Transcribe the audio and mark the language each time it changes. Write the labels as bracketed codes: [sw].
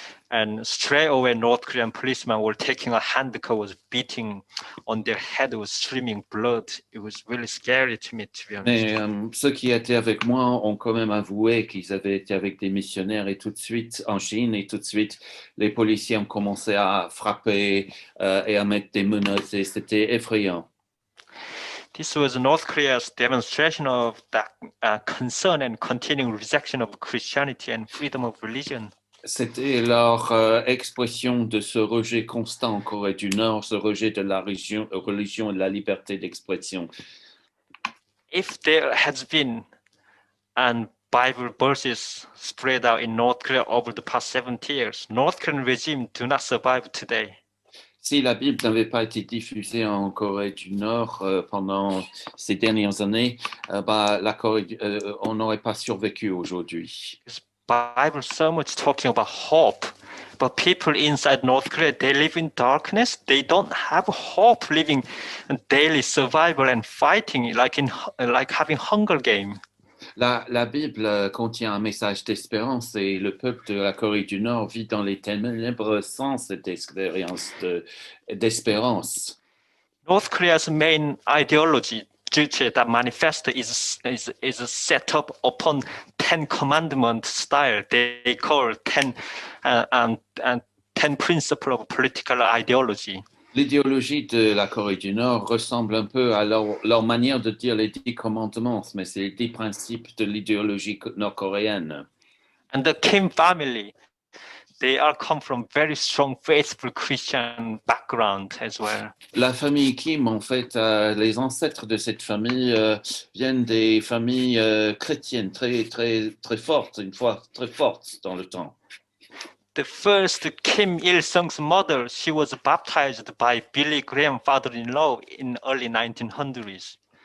[en] And straight away, North Korean policemen were taking a handcuff, was beating on their head, was streaming blood. It was really scary to me, to be honest. [fr] Mais ceux qui étaient avec moi ont quand même avoué qu'ils avaient été avec des missionnaires et tout de suite en Chine et tout de suite les policiers ont commencé à frapper et à mettre des menottes et c'était effrayant. [en] This was North Korea's demonstration of that concern and continuing rejection of Christianity and freedom of religion. [fr] C'était leur expression de ce rejet constant en Corée du Nord, ce rejet de la religion et de la liberté d'expression. [en] If there has been Bible verses spread out in North Korea over the past 70 years, North Korean regime do not survive today. [fr] Si la Bible n'avait pas été diffusée en Corée du Nord pendant ces dernières années, on n'aurait pas survécu aujourd'hui. [en] Bible so much talking about hope, but people inside North Korea, they live in darkness. They don't have hope, living daily survival and fighting like having Hunger Game. [fr] La Bible contient un message d'espérance et le peuple de la Corée du Nord vit dans les ténèbres sans cette expérience d'espérance. [en] North Korea's main ideology, Juche, that manifesto is set up upon 10 commandment style. They call 10 principles of political ideology. [fr] L'idéologie de la Corée du Nord ressemble un peu à leur manière de dire les 10 commandements, mais c'est les 10 principes de l'idéologie nord-coréenne. [en] And the Kim family, they all come from very strong, faithful Christian background as well. [fr] La famille Kim, en fait, les ancêtres de cette famille viennent des familles chrétiennes très, très, très fortes, une fois très fortes dans le temps. [en] The first Kim Il-sung's mother, she was baptized by Billy Graham, father-in-law, in early 1900s.